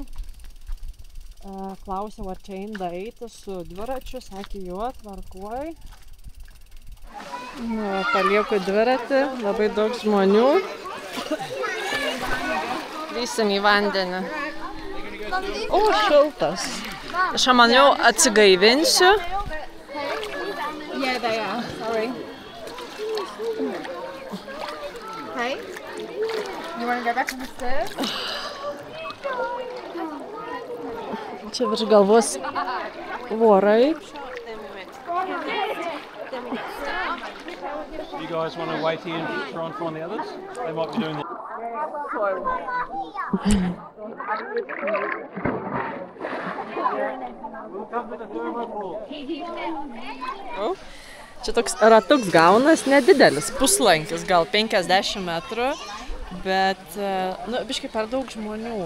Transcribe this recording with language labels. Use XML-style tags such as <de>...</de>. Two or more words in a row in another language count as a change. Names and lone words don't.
<lt>Klausiau, ar čia einda eiti su dviračiu, sakė, jo, tvarkoj. Palieku dviratį, labai daug žmonių. Lysim į vandenį. O, šiltas. Aš maniau, atsigaivinsiu.</lt> <en>Yeah, they are. Sorry. Hey, you want to go back on the stairs?</en> <lt>Čia virš galvos vorai.</lt> <en>You guys want to wait here and try and find the others? They might be doing that.</en> <lt>Čia toks ratuks gaunas, nedidelis, puslankis, gal 50 metrų, bet, biškai per daug žmonių.</lt>